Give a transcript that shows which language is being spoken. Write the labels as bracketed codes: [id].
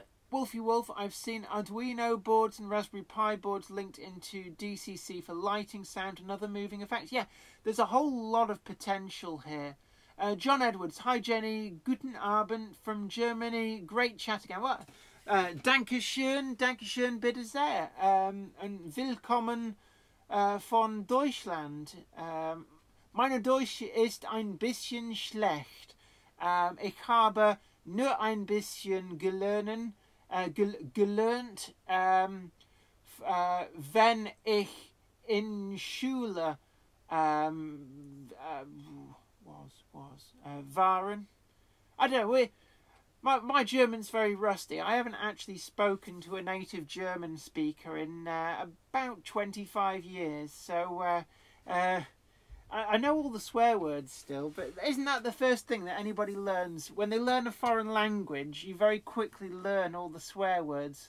[en] Wolfie Wolf, I've seen Arduino boards and Raspberry Pi boards linked into DCC for lighting, sound and other moving effects. Yeah, there's a whole lot of potential here. John Edwards, hi Jenny, [de] guten Abend [en] from Germany, great chat again. What? [de] Dankeschön, Dankeschön bitte sehr, und willkommen von Deutschland. Meine Deutsch ist ein bisschen schlecht. Ich habe nur ein bisschen gelernt, wenn ich in Schule waren. [en] I don't know. My German's very rusty. I haven't actually spoken to a native German speaker in about 25 years. So I know all the swear words still, but isn't that the first thing that anybody learns? When they learn a foreign language, you very quickly learn all the swear words.